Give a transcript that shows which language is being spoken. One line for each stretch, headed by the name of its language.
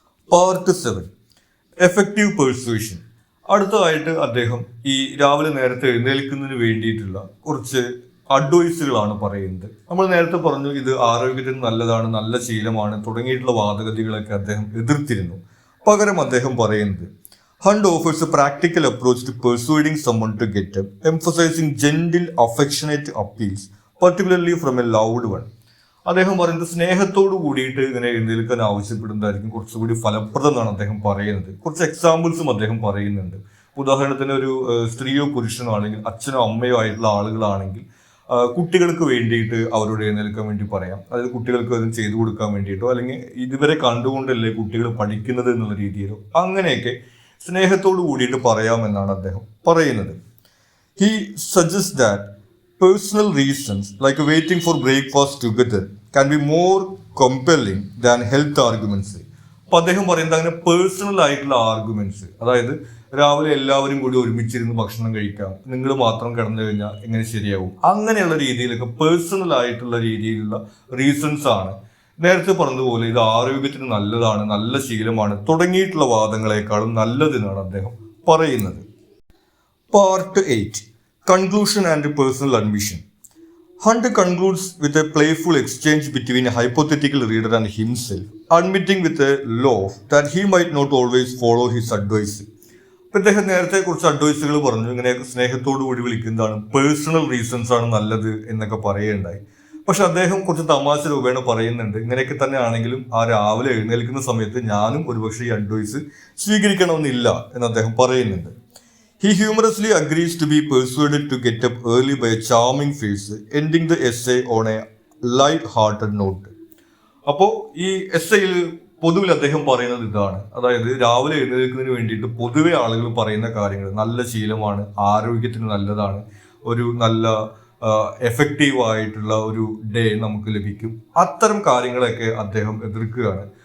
Malayalam: Part 7,
English: Effective persuasion.
Malayalam: അടുത്തതായിട്ട് അദ്ദേഹം ഈ രാവിലെ നേരത്തെ എഴുന്നേൽക്കുന്നതിന് വേണ്ടിയിട്ടുള്ള കുറച്ച് അഡ്വൈസുകളാണ് പറയുന്നത്. നമ്മൾ നേരത്തെ പറഞ്ഞു ഇത് ആരോഗ്യത്തിന് നല്ലതാണ്, നല്ല ശീലമാണ് തുടങ്ങിയിട്ടുള്ള വാദഗതികളൊക്കെ അദ്ദേഹം എതിർത്തിരുന്നു. പകരം അദ്ദേഹം പറയുന്നത്,
English: Hunt offers a practical approach to persuading someone to get up, emphasizing gentle, affectionate appeals, particularly from a loved one.
Malayalam: അദ്ദേഹം പറയുന്നത് സ്നേഹത്തോട് കൂടിയിട്ട് ഇങ്ങനെ എഴുന്നേൽക്കാൻ ആവശ്യപ്പെടുന്നതായിരിക്കും കുറച്ചുകൂടി ഫലപ്രദം എന്നാണ് അദ്ദേഹം പറയുന്നത്. കുറച്ച് എക്സാമ്പിൾസും അദ്ദേഹം പറയുന്നുണ്ട്. ഉദാഹരണത്തിന് ഒരു സ്ത്രീയോ പുരുഷനോ ആണെങ്കിൽ അച്ഛനോ അമ്മയോ ആയിട്ടുള്ള ആളുകളാണെങ്കിൽ കുട്ടികൾക്ക് വേണ്ടിയിട്ട് അവരോട് എഴുന്നേൽക്കാൻ വേണ്ടി പറയാം. അതായത് കുട്ടികൾക്ക് അതും ചെയ്തു കൊടുക്കാൻ വേണ്ടിയിട്ടോ അല്ലെങ്കിൽ ഇതുവരെ കണ്ടുകൊണ്ടല്ലേ കുട്ടികൾ പഠിക്കുന്നത് എന്നുള്ള രീതിയിലോ അങ്ങനെയൊക്കെ സ്നേഹത്തോട് കൂടിയിട്ട് പറയാമെന്നാണ് അദ്ദേഹം പറയുന്നത്.
English: He suggests that personal reasons like waiting for breakfast together can be more compelling than health arguments.
Malayalam: അപ്പൊ അദ്ദേഹം പറയുന്നത് അങ്ങനെ പേഴ്സണൽ ആയിട്ടുള്ള ആർഗ്യുമെന്റ്സ്, അതായത് രാവിലെ എല്ലാവരും കൂടി ഒരുമിച്ചിരുന്ന് ഭക്ഷണം കഴിക്കാം, നിങ്ങൾ മാത്രം കിടന്നു കഴിഞ്ഞാൽ എങ്ങനെ ശരിയാവും, അങ്ങനെയുള്ള രീതിയിലൊക്കെ പേഴ്സണൽ ആയിട്ടുള്ള രീതിയിലുള്ള റീസൺസ് ആണ്. നേരത്തെ പറഞ്ഞതുപോലെ ഇത് ആരോഗ്യത്തിന് നല്ലതാണ്, നല്ല ശീലമാണ് തുടങ്ങിയിട്ടുള്ള വാദങ്ങളെക്കാളും നല്ലതെന്നാണ് അദ്ദേഹം പറയുന്നത്.
English: Part 8 Conclusion and Personal Admission. Hunt concludes with a playful exchange between a hypothetical reader and himself, admitting with a laugh that he might not always follow his advice.
Malayalam: അദ്ദേഹം നേരത്തെ കുറച്ച് അഡ്വൈസുകൾ പറഞ്ഞു, ഇങ്ങനെ സ്നേഹത്തോടു കൂടി വിളിക്കുന്നതാണ്, പേഴ്സണൽ റീസൺസ് ആണ് നല്ലത് എന്നൊക്കെ പറയുകയുണ്ടായി. പക്ഷെ അദ്ദേഹം കുറച്ച് തമാശ രൂപേണ പറയുന്നുണ്ട്, ഇങ്ങനെയൊക്കെ തന്നെ ആണെങ്കിലും ആ രാവിലെ എഴുന്നേൽക്കുന്ന സമയത്ത് ഞാനും ഒരുപക്ഷെ ഈ അഡ്വൈസ് സ്വീകരിക്കണമെന്നില്ല എന്ന് അദ്ദേഹം പറയുന്നുണ്ട്.
English: He humorously agrees to be persuaded to get up early by a charming face, ending the essay on a light-hearted note.
Malayalam: അപ്പോൾ ഈ എസ്സേയിൽ പൊതുവിൽ അദ്ദേഹം പറയുന്നത് ഇതാണ്, അതായത് രാവിലെ എഴുന്നേൽക്കുന്നതിന് വേണ്ടിയിട്ട് പൊതുവെ ആളുകൾ പറയുന്ന കാര്യങ്ങൾ നല്ല ശീലമാണ്, ആരോഗ്യത്തിന് നല്ലതാണ്, ഒരു നല്ല എഫക്റ്റീവ് ആയിട്ടുള്ള ഒരു ഡേ നമുക്ക് ലഭിക്കും, അത്തരം കാര്യങ്ങളൊക്കെ അദ്ദേഹം എതിർക്കുകയാണ്.